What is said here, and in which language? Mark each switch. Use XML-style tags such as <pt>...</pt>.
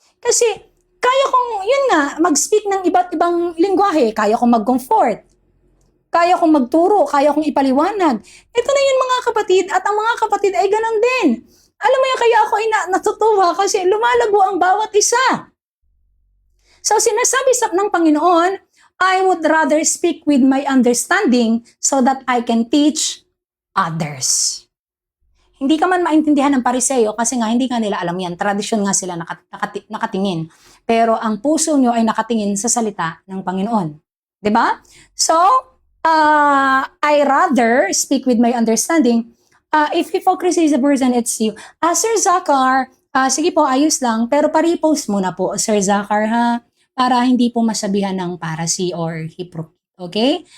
<tl>Kasi kaya kong, yun nga, mag-speak ng iba't ibang lingwahe. Kaya kong mag-comfort. Kaya kong magturo. Kaya kong ipaliwanag. Ito na yun mga kapatid. At ang mga kapatid ay ganun din. Alam mo yan, kaya ako ay natutuwa kasi lumalago ang bawat isa.</tl> <en>So sinasabi ng Panginoon, I would rather speak with my understanding so that I can teach others.</en> <tl>Hindi ka man maintindihan ng Pariseo kasi nga hindi nga nila alam yan. Tradisyon nga sila nakatingin. Pero ang puso nyo ay nakatingin sa salita ng Panginoon. Diba?</tl> <en>So, I rather speak with my understanding. If hypocrisy is a person, it's you.</en> <tl>Sir Zachar, sige po, ayos lang. Pero pa-repost muna po, Sir Zachar, ha? Para hindi po masabihan ng parasi or hypocrite. Okay?</tl>